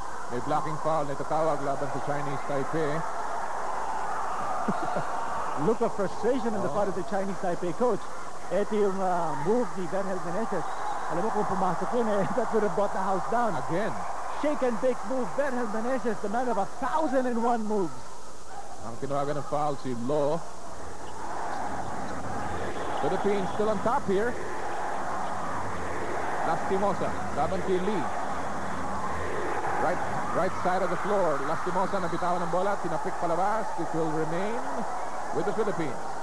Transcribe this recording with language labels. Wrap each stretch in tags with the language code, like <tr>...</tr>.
<tl>May blocking foul na itatawag laban sa Chinese Taipei.</tl> <en>Look of frustration on the part of the Chinese Taipei coach.</en> <tl>Ito yung move ni</tl> <en>Bernhard Meneses.</en> <tl>Alam mo kung pumasok yun,</tl> <en>that would have brought the house down. Again. Shake and bake move. Bernhard Meneses, the man of 1,001 moves.</en> <tl>Ang tinawagan ng foul si Lo.</tl> <en>Philippines still on top here.</en> <tl>Lastimosa, laban kay Lee.</tl> <en>Right side of the floor.</en> <tl>Lastimosa nabitawan ng bola, tinapik palabas.</tl> <en>It will remain with the Philippines.</en>